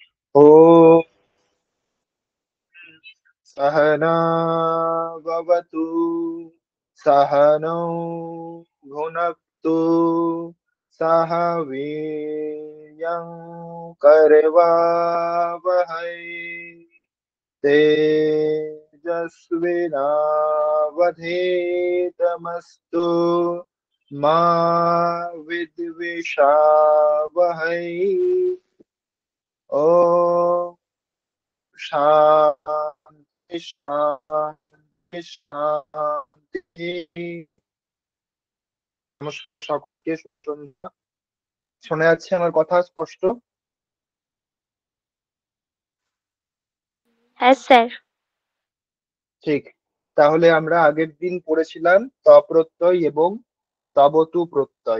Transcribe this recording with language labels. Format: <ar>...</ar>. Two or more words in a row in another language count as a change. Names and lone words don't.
<sa>ॐ सहना भवतु सहनौ भुनक्तु सह वीर्यं करवावहै तेजस्विनावधीतमस्तु मा विद्विषावहै। ॐ शान्ति शान्ति শান্তি।</sa> <bn>নমস্কার সকলকে, শুভ সন্ধ্যা। শোনা যাচ্ছে আমার কথা স্পষ্ট? হ্যাঁ স্যার। ঠিক। তাহলে আমরা আগের দিন পড়েছিলাম তপ্রত্যয় এবং তবতু প্রত্যয়।</bn>